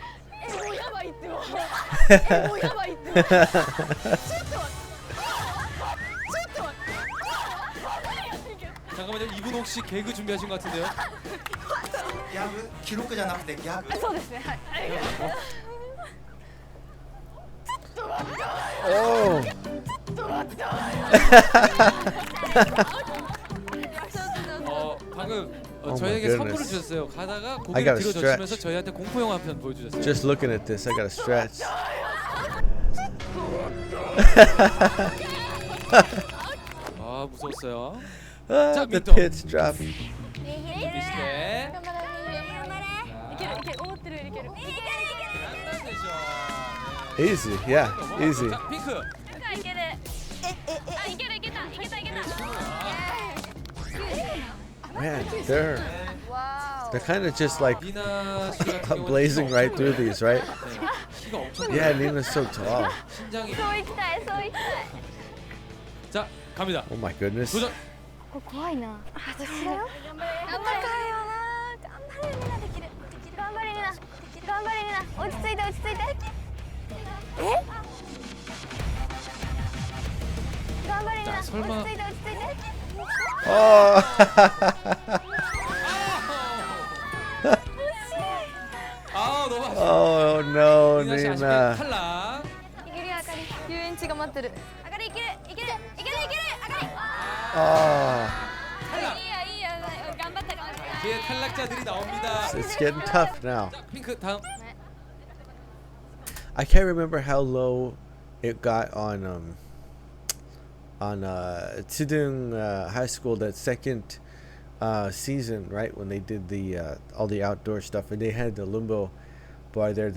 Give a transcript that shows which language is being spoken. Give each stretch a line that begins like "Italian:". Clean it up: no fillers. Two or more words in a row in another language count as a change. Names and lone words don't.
Korean: 잠깐만요. 이분 혹시 개그 준비하신 것 같은데요?
Japanese: ギャグ記録じゃなくてギャグそうですね。はい。
English: Oh.
Korean: 방금
English: Oh
Korean: 저희에게
English: my
Korean: 선물을
English: goodness.
Korean: 주셨어요. 가다가
English: I
Korean: 고개를
English: gotta
Korean: 뒤로 젖히면서
English: stretch.
Korean: 저희한테 공포 영화 한 편 보여주셨어요.
English: Just looking at this, I gotta stretch.
Korean: 아 무서웠어요.
English: The
Korean: 민터.
English: pits drop.
Korean: 미시네.
Japanese: 頑張れ。いけるいける思ってるよりいける。
English: Easy, yeah, easy.
Korean: 자, 핑크.
Japanese: いける。あいけるいけたいけたいけた。
English: Man, they're
Japanese: わ
English: they're kind of just like
Korean: 니나 씨 같은 경우는
English: blazing
Korean: 키가
English: right
Korean: 엄청
English: through these, right?
Korean: 네, 키가 엄청
English: Yeah, Nina's so tall.
Korean: 신장이.
Japanese: そう行きたいそう行きたい。
Korean: 자 갑니다.
English: Oh my goodness.
Korean: 도전.
Japanese: ここ怖いな。私だよ。頑張れよな。頑張れみんなできる。頑張れみんな。頑張れみんな。落ち着いて落ち着いて。え？頑張れみんな。
Korean: 자
Japanese: 落ち
Korean: 설마.
Japanese: 着いて落ち着いて。
English: Oh.
Korean: 아 너무 아쉽다.
English: Oh no,
Korean: 니나 씨 아쉽게
English: Nina.
Korean: 탈락.
Japanese: いけるよあかり。遊園地が待ってる。あかりいけるいけるいけるいけるあかり。
English: Oh,
Korean: 탈락.
Japanese: いいやいいや頑張った頑張った。
Korean: 뒤에 탈락자들이 나옵니다.
English: it's getting tough now.
Korean: 자 핑크 다음.
English: I can't remember how low it got on Chidung High School, that second season, right, when they did the all the outdoor stuff and they had the limbo bar there.